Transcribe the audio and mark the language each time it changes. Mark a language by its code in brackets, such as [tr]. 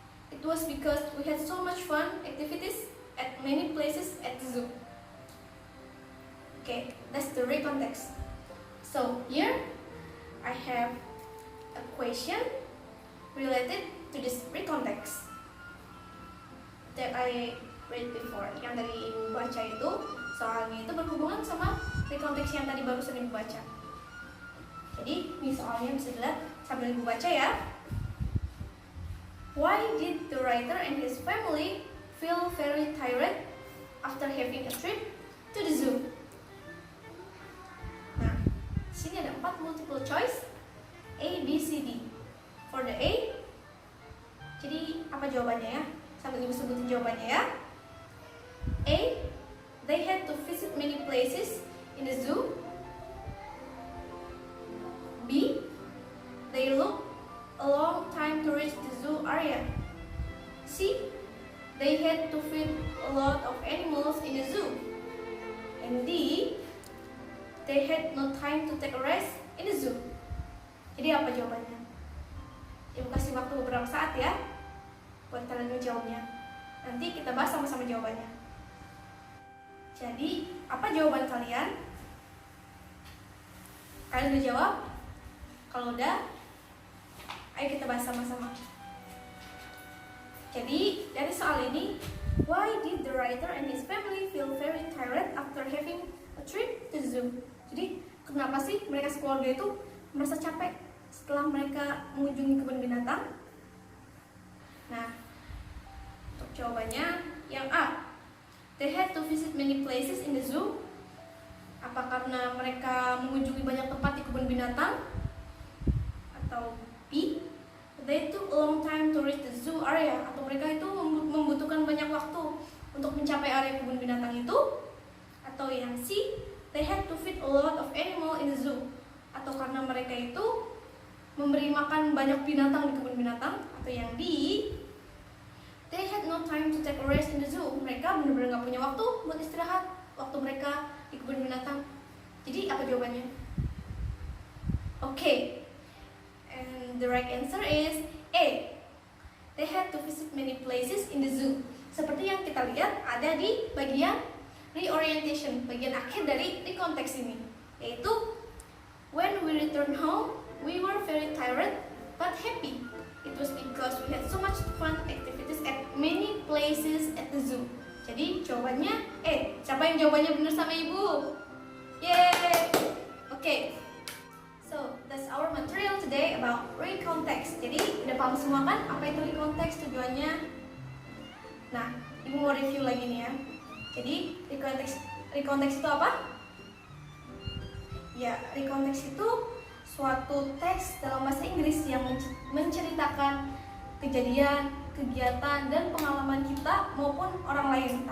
[en] It was because we had so much fun activities at many places at the zoo. Okay, that's the recontext. So here I have a question related to this recontext. that I read before, [id] yang dari Ibu baca itu, soalnya itu berhubungan sama recontext yang tadi barusan Ibu baca. Jadi ini soalnya bisa dilihat sambil Ibu baca ya. [en] Why did the writer and his family feel very tired after having a trip to the zoo? [id] Nah, sini ada 4 multiple choice, A, B, C, D. [en] For the A, [id] jadi apa jawabannya ya? Sambil Ibu sebutin jawabannya ya. [en] A, they had to visit many places in the zoo. B, they looked a long time to reach the zoo area. C, they had to feed a lot of animals in the zoo. And D, they had no time to take a rest in the zoo. [id] Jadi apa jawabannya? Ibu kasih waktu beberapa saat ya buat kalian menjawabnya. Nanti kita bahas sama-sama jawabannya. Jadi, apa jawaban kalian? Kalian udah jawab? Kalau udah, ayo kita bahas sama-sama. Jadi, dari soal ini, [en] why did the writer and his family feel very tired after having a trip to the zoo? [id] Jadi, kenapa sih mereka sekeluarga itu merasa capek setelah mereka mengunjungi kebun binatang? Nah, untuk jawabannya yang [en] A, they had to visit many places in the zoo. [id] Apa karena mereka mengunjungi banyak tempat di kebun binatang? Atau [en] B, they took a long time to reach the zoo area. [id] Atau mereka itu membutuhkan banyak waktu untuk mencapai area kebun binatang itu? Atau yang [en] C, they had to feed a lot of animal in the zoo. [id] Atau karena mereka itu memberi makan banyak binatang di kebun binatang? Atau yang [en] D, they had no time to take a rest in the zoo. [id] Mereka benar-benar gak punya waktu buat istirahat waktu mereka di kebun binatang. Jadi apa jawabannya? [en] Okay, and the right answer is A, they had to visit many places in the zoo. [id] Seperti yang kita lihat ada di bagian reorientation, bagian akhir dari recontext ini, yaitu [en] when we returned home, we were very tired but happy. It was because we had so much fun activities at many places at the zoo. [id] Jadi jawabannya siapa yang jawabannya benar sama Ibu? Yeay! [en] Okay, so that's our material today about recontext. [id] Jadi udah paham semua kan apa itu recontext, tujuannya? Nah, Ibu mau review lagi nih ya. Jadi recontext itu apa? Ya, recontext itu suatu teks dalam bahasa Inggris yang menceritakan kejadian, kegiatan, dan pengalaman kita maupun orang lain.